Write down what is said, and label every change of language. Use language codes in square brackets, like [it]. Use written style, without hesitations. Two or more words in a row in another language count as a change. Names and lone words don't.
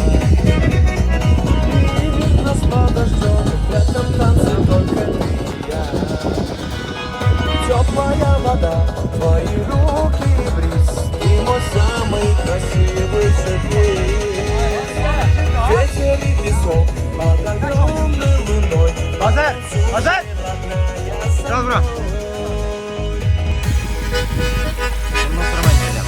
[ru] Мир нас подождет, в этом танце только ты и я. Теплая вода, твои руки и бриз, ты мой самый красивый сюрприз. Ветер и песок под огромной луной. [tr] Hazır! Hazır! Gel bura. Bundan sonra ben geleceğim.